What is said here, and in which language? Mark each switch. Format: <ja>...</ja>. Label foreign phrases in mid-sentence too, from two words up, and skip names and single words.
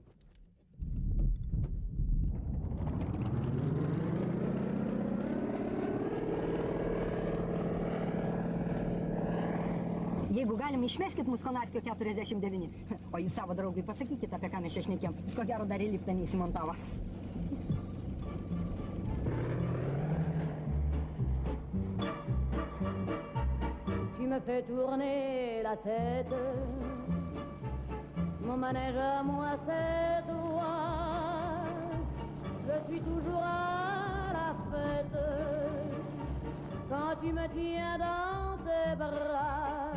<lt>Jeigu galim, išmeskit mus Konarskio 49. O jūs savo draugui pasakykit, apie ką mes čia šnekėjom. Jis ko gero dar į liftą neįsimontavo.</lt> <fr>Tu me fais tourner la tête, mon manège à moi c'est toi. Je suis toujours à la fête, quand tu me tiens dans tes bras.</fr>